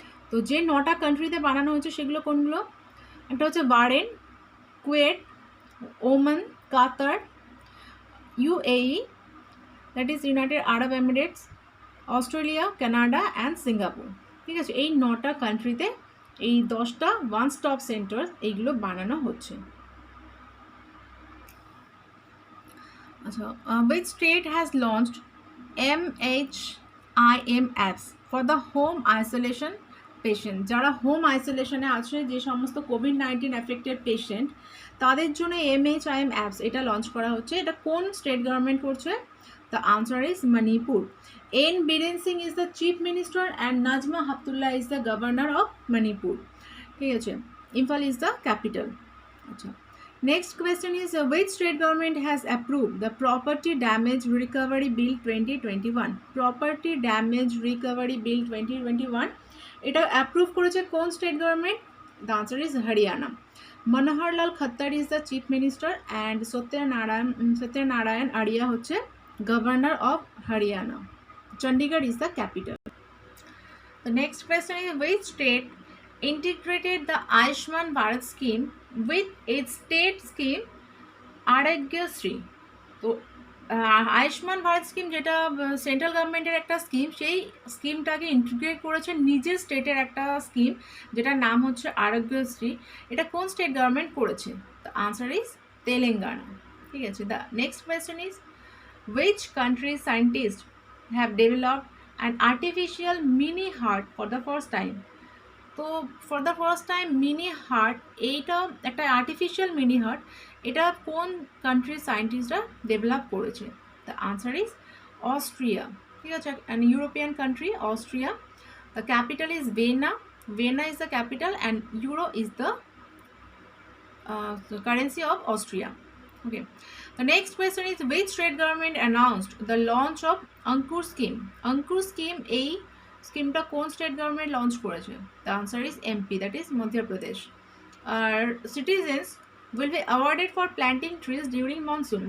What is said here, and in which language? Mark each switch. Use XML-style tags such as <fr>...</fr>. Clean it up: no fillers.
<bn>তো যে 9টা কান্ট্রিতে বানানো হয়েছে সেগুলো কোনগুলো? একটা হচ্ছে Bahrain, KUET, Oman, Qatar, UAE,</bn> <en>that is United Arab Emirates,</en> <bn>Australia, Canada and Singapore, ঠিক আছে। এই 9টা কান্ট্রিতে এই 10টা ওয়ান স্টপ সেন্টার এইগুলো বানানো হচ্ছে।</bn> <en>আচ্ছা, which state has launched MHIM apps for the home isolation patient?</en> <bn>যারা হোম আইসোলেশনে আছে, যে সমস্ত COVID-19 অ্যাফেক্টেড পেশেন্ট, তাদের জন্য MHIM অ্যাপস এটা লঞ্চ করা হচ্ছে। এটা কোন স্টেট গভর্নমেন্ট করছে?</bn> <en>The answer is Manipur. N Biren Singh is the chief minister and Najma Heptulla is the governor of Manipur,</en> <bn>ঠিক আছে।</bn> <en>Imphal is the capital. আচ্ছা, next question is, which state government has approved the property damage recovery bill 2021? property damage recovery bill 2021</en> <bn>এটা approve করেছে কোন state government?</bn> <en>The answer is Haryana. Manoharlal Khattar is the chief minister and Satyanarayan Arya হচ্ছে governor of Haryana. Chandigarh is the capital. The next question is, which state integrated the Ayushman Bharat scheme with its state scheme Arogya-Sri?</en> <bn>তো Ayushman Bharat scheme, যেটা central গভর্নমেন্টের একটা scheme, সেই স্কিমটাকে integrate করেছে নিজের স্টেটের একটা স্কিম, যেটার নাম হচ্ছে আরোগ্যশ্রী। এটা কোন স্টেট গভর্নমেন্ট করেছে?</bn> <en>the answer is Telangana,</en> <bn>ঠিক আছে।</bn> <en>The next question is, which country scientists have developed an artificial mini heart for the first time?</en> <bn>তো for the first time mini heart, এইটা একটা আর্টিফিশিয়াল মিনি হার্ট, এটা কোন কান্ট্রির সায়েন্টিস্টরা develop করেছে?</bn> <en>The answer is Austria.</en> <bn>ঠিক আছে,</bn> <en>And European country Austria. The capital is Vienna. Vienna is the capital and euro is the currency of Austria. Okay. The next question is, which state government announced the launch of Ankur scheme?</en> <bn>Ankur scheme, এই স্কিমটা কোন state government launch করেছে?</bn> <en>The answer is MP, that is Madhya Pradesh. R citizens will be awarded for planting trees during monsoon.</en>